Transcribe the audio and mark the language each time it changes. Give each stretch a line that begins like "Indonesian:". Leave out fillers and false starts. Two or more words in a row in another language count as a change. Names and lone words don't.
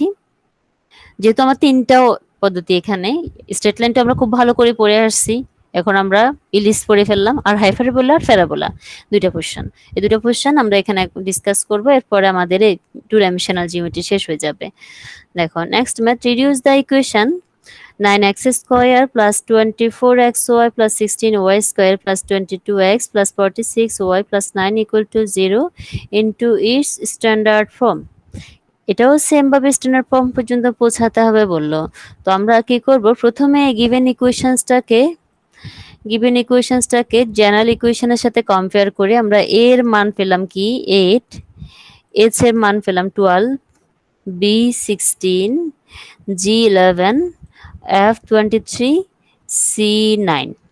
Bangla: যেহেতু আমার তিনটাও পদ্ধতি এখানে,
English: straight lineটা
Bangla: আমরা খুব ভালো করে পড়ে আসছি, এখন আমরা ইলিপস পড়ে ফেললাম, আর হাইপারবোলা আর প্যারাবোলা দুইটা কোশ্চেন। এই দুটো কোশ্চেন আমরা এখানে ডিসকাস করব, এরপরে আমাদের এই
English: two dimensional geometry
Bangla: শেষ হয়ে যাবে।
English: দেখো next math, reduce the equation 9x square plus 24xy plus 16y square plus 22x plus 46y plus 9 equal to 0 into its standard form. এটাও সেম ভাবে standard form পর্যন্ত পৌঁছাতে হবে বললো। তো আমরা কি করব, প্রথমে given equationsটাকে general equationের সাথে কম্পেয়ার করে আমরা a এর মান পেলাম কি 8, h এর মান পেলাম 12, b 16, g 11, f 23, c 9।